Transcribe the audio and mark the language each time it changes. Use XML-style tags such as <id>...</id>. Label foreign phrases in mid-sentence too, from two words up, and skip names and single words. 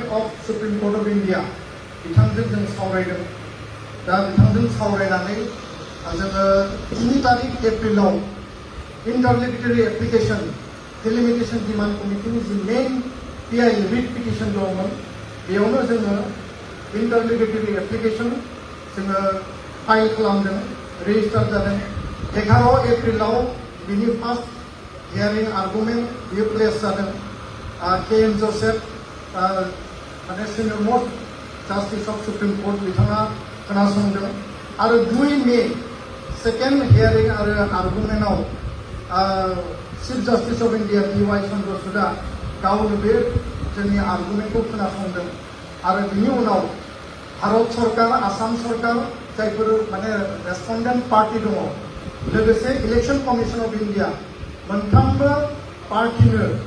<brx>अफ सुप्रिम कोर्ट अफ इन्डिया बिथांजों जों सावरायदों दा बिथांजों सावरायनानै जोङो 3 तारिख एप्रिलाव</brx> <en>interlocutory application delimitation demand committee</en> <brx>जि</brx> <en>main PI writ petition</en> <brx>दंमोन बेयावनो जोङो</brx> <en>interlocutory application</en> <brx>जोङो फाइल खालामदों रेजिस्टार जादों 11 एप्रिलाव बिनि</brx> <en>first hearing argument</en> <brx>बियो प्लेस जादों के.एम. जोसेफ माने</brx> <en>senior most justice of Supreme Court</en> <brx>बिथाङा खोनासंदों आरो 2 मे</brx> <en>second hearing</en> <brx>आरो आर्गुमेंटआव चीफ जस्टिस अफ इंडिया डी.वाई. चन्द्रचूडआ गावनो बे जोंनि आर्गुमेंटखौ खोनासंदों आरो बिनि उनाव भारत सरकार आसाम सरकार जायफोर माने</brx> <en>respondent party</en> <brx>दङ लोगोसे इलेक्शन कमिशन अफ इंडिया मोनफ्रोमबो पार्टीनो</brx>